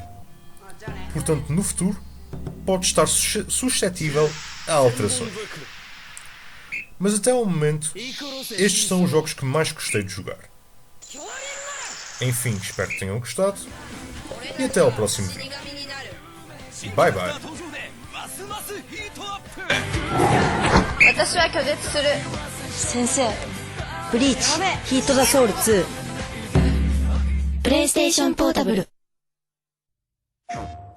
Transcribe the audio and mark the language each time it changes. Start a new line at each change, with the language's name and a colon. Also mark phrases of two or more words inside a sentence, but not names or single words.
Portuguese: Portanto, no futuro, pode estar suscetível a alterações. Mas até ao momento, estes são os jogos que mais gostei de jogar. Enfim, espero que tenham gostado e até ao próximo vídeo.
English: Bye bye.
Japanese: 私は拒絶する。先生、ブリーチ、ヒートザソウル2、プレイステーションポータブル。